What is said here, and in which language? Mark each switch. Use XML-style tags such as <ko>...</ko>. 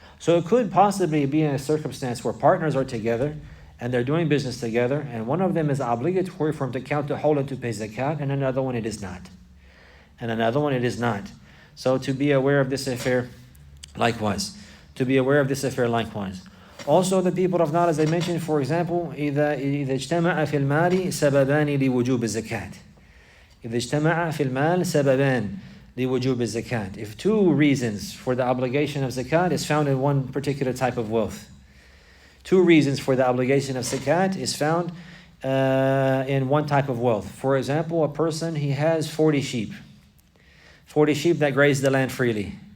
<en>So it could possibly be in a circumstance where partners are together and they're doing business together, and one of them is obligatory for him to count the whole and to pay zakat, and another one it is not. And another one it is not. So to be aware of this affair, likewise. To be aware of this affair, likewise. Also, the people of knowledge, they mentioned, for example,</en> <ar>إذا اجتمع في المال سببان لوجوب الزكاة. إذا اجتمع في المال سببان لوجوب الزكاة.</ar> <en>If two reasons for the obligation of zakat is found in one particular type of wealth. Two reasons for the obligation of zakat is found in one type of wealth. For example, a person, he has 40 sheep. 40 sheep that graze the land freely.</en>